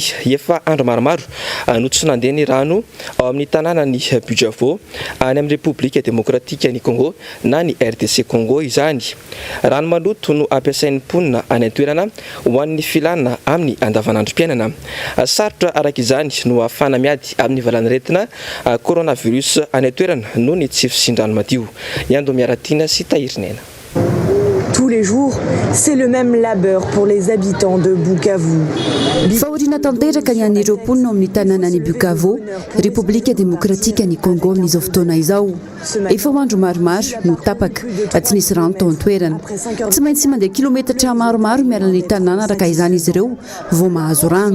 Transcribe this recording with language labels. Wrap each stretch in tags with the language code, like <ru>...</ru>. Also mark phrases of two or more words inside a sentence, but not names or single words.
<mg>Efa andro maromaro no tsy nandeha ny rano ao amin'ny tanàna ny Bukavu any amin'ny Repoblika Demokratika ny Congo na ny RDC Congo izany. Rano maloto no ampiasain'ny mponina any an-toerana ho an'ny filana amin'ny andavanandrom-piainana. Sarotra araka izany no ahafana miady amin'ny valan'aretina coronavirus any an-toerana noho ny tsy fisindrano madio. Iando miaratina sy Tahirinena.</mg> <fr>Tous les jours, c'est le même labeur pour les habitants de Bukavu.</fr> <mg>Faorina tanteraka ny an'ireo mponina amin'ny tanàna ny Bukavu, Repoblika Demokratika ny Congo amin'izao fotoana izao. Efa ho andro maromaro no tapaka, tsy nisy rano tao an-toerana. Tsy maintsy mandeha kilometatra maromaro miarana ny tanàna araka izany izy ireo vao mahazo rano.</mg>